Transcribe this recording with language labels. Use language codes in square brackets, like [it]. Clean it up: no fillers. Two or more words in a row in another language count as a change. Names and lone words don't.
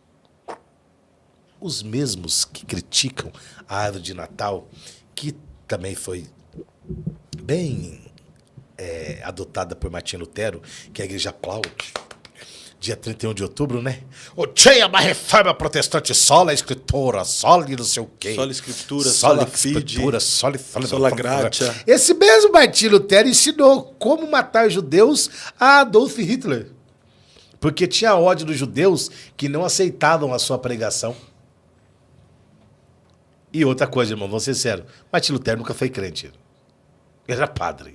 [pt] Os mesmos que criticam a árvore de Natal, que também foi bem adotada por Martim Lutero, que a igreja aplaude, dia 31 de outubro, né? O dia uma reforma protestante, sola a escritura, sola não sei o quê. [la] Sola escritura, sola sola fide, sola gratia. [pt] Esse mesmo Martim Lutero ensinou como matar judeus a Adolf Hitler. Porque tinha ódio dos judeus que não aceitavam a sua pregação. E outra coisa, irmão, vou ser sério, Martim Lutero nunca foi crente. Ele era padre.